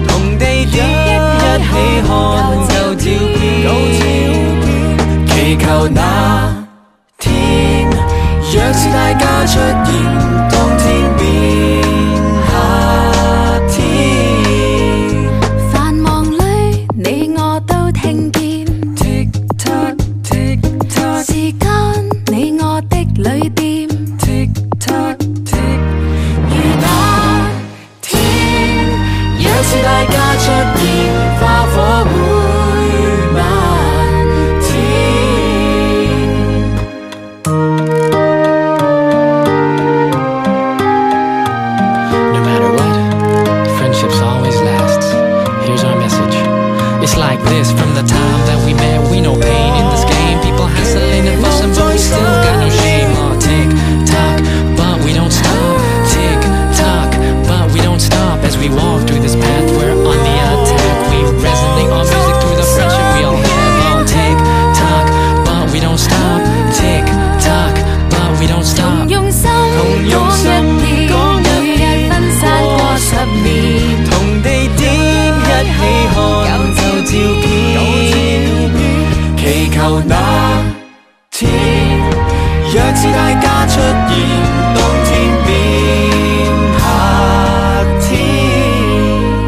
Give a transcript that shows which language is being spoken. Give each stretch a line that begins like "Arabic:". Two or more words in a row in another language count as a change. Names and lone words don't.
Cantonese: 同地點一起看舊照片，祈求那天，若是大家出現，當天變夏天。繁忙裏你我都聽見
English: Tick tock tick tock，
Cantonese: 時間你我的旅店
English: Tick tock tick，
Cantonese: 如那天，若是大家出現，花火會漫天。
English: No matter what, friendships always last. Here's our message. It's like this from the time that we met. We know pain in this game. People hustling and fussing, but we still got no shame. Tick tock, but we don't stop. Tick tock, but we don't stop. As we walk through this path, we're on the attack. We resonate on music through the friendship we all have. Tick tock, but we don't stop. Tick tock, but we don't stop.
Cantonese: 同用心講一遍，每日分散過10年，同地點一起看舊照片，祈求那天，若是大家出現，當天變夏天。